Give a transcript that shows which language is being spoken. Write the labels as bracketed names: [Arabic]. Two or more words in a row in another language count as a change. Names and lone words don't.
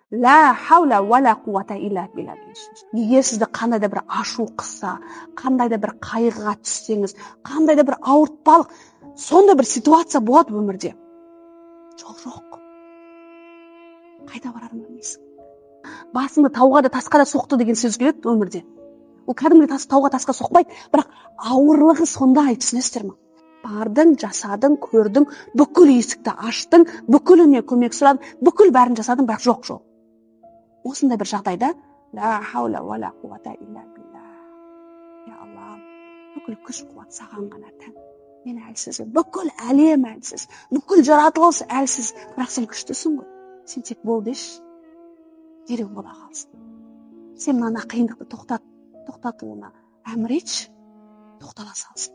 [Arabic] لا حول ولا قوة إلا بالله дейсіз. [Kazakh] Егер сізді қандай да бір ашу қысса, қандай да бір қайғыға түссеңіз, қандай да бір ауыртпалық, сондай бір ситуация болады өмірде. Жоқ. Қайда барарын білмейсің. Басыңды тауға да тасқа да соқты деген сөз келеді өмірде. Ол кәдімгі тауға тасқа соқпайды, бірақ ауырлығы сондай, түсінесіздер ме? Бардың, жасадың, көрдің, бүкіл есікті аштың, бүкіліне көмек сұрадың, бүкіл бәрін жасадың, бірақ жоқ. Осындай бір жағдайда, [Arabic] لا حول ولا قوة إلا بالله. [Kazakh] Я Алла, бүкіл күш қуат саған ғана тән. Мен әлсіз, бүкіл әлем әлсіз, бүкіл жаратылыс әлсіз, бірақ сен күштісің ғой. Сен тек бол деші, дереу бола қалсын. Сен мына қиындықты тоқтатуына әмір етші, тоқтала салсын.